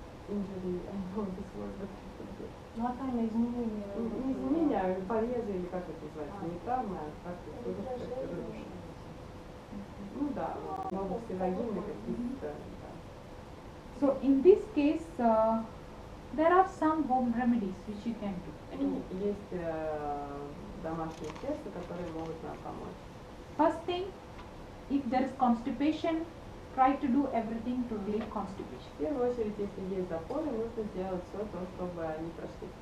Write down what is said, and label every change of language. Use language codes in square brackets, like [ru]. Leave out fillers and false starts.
[en] injury, I know this word, but [ru] Локальное изменение. не изменения, а порезы или как это называется, не травмы, а как-то разрушение. Ну да, в области вагины какие-то. [en] So in this case, there are some home remedies which you can do. [ru] Есть домашние средства, которые могут нам помочь. [en] First thing, if there is constipation, try to do everything to relieve constipation. [ru] В первую очередь, если есть запоры, нужно сделать все то, чтобы они прошли.